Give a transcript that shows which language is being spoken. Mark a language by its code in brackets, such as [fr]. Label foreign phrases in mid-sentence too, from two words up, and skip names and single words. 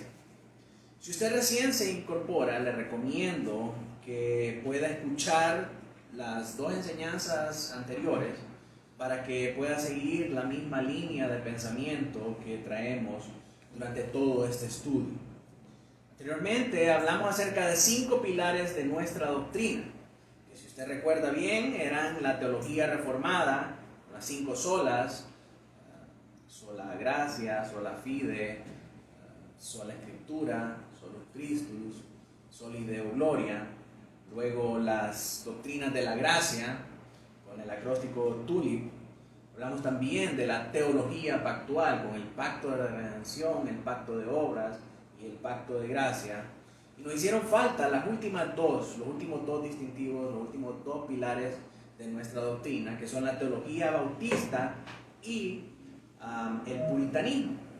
[es] Si usted recién se incorpora, le recomiendo que pueda escuchar las dos enseñanzas anteriores para que pueda seguir la misma línea de pensamiento que traemos durante todo este estudio. Anteriormente hablamos acerca de 5 pilares de nuestra doctrina, que si usted recuerda bien eran la teología reformada, las 5 solas, sola gracia, [la] sola fide, [es] sola escritura, [la] solus Christus, soli Deo gloria. [es] Luego las doctrinas de la gracia, con el acróstico TULIP. Hablamos también de la teología pactual, con el pacto de redención, el pacto de obras y el pacto de gracia. Y nos hicieron falta los últimos dos distintivos, los últimos 2 pilares de nuestra doctrina, que son la teología bautista y el puritanismo.